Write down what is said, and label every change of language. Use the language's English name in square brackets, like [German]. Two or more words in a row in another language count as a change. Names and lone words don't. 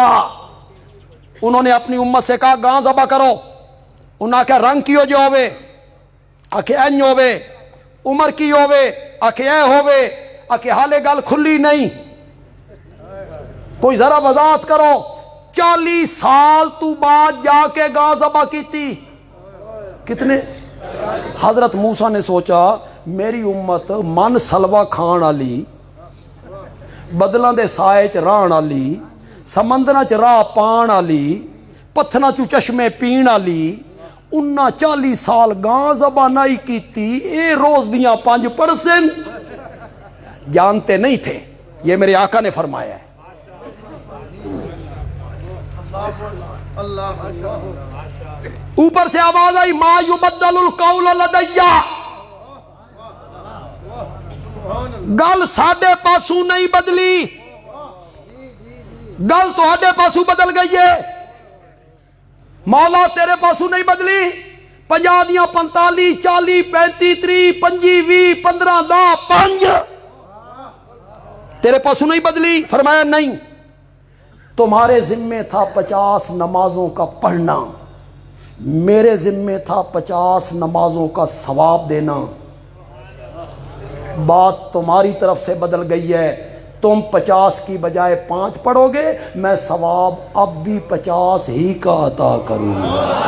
[Urdu] انہوں نے اپنی امت سے کہا [Punjabi] گاں ذبح کرو، انہاں کہا رنگ کیو جو ہوئے، آکھے این ہوئے، عمر کی ہوئے، آکھے اے ہوئے، آکھے حالے گل کھلی نہیں، کوئی ذرا وضاحت کرو۔ 40 سال تو بعد جا کے گاں ذبح کیتی، کتنے؟ حضرت موسیٰ نے سوچا میری امت من سلوا کھان والی، بدلاں دے سائے چ رہن والی، سمندراں چ راہ پان والی، پتھراں چوں چشمے پین والی، انہاں 40 سال گاں ذبح نہیں کیتی، اے روز دیاں 5 پرسن [Urdu] جانتے نہیں تھے۔ یہ میرے آقا نے فرمایا ہے۔ [Punjabi] اوپر سے آواز آئی [Arabic] ما یبدل القول لدی، [Punjabi] گل ساڈے پاسوں نہیں بدلی، گل تہاڈے پاسوں بدل گئی ہے، مولا تیرے پاسوں نہیں بدلی۔ 50 دیاں 45 40 35 30 25 20 15 10 5 تیرے پاسوں نہیں بدلی۔ [Urdu] فرمایا نہیں، تمہارے ذمے تھا 50 نمازوں کا پڑھنا، میرے ذمے تھا 50 نمازوں کا ثواب دینا، بات تمہاری طرف سے بدل گئی ہے، تم 50 کی بجائے 5 پڑھو گے، میں ثواب اب بھی 50 ہی کا عطا کروں گا۔